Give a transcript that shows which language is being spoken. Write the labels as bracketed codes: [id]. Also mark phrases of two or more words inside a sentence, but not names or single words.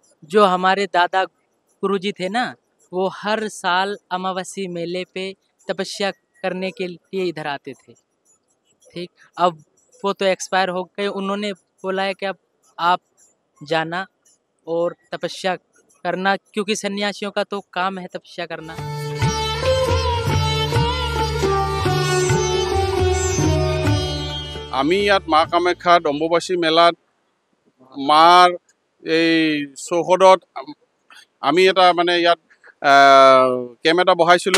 [hi] जो हमारे दादा गुरुजी थे ना, वो हर साल अमावस्या मेले पे तपस्या करने के लिए इधर आते थे। ठीक, अब वो तो एक्सपायर हो गए, उन्होंने बोला है कि अब आप जाना और तपस्या करना, क्योंकि सन्यासियों का तो काम है तपस्या करना। [as] আমি ইয়াত মা কামাখ্যাত অম্বুবাচী মেলাত মাৰ এই চৌহদত আমি এটা মানে ইয়াত কেম্প এটা বহাইছিলোঁ।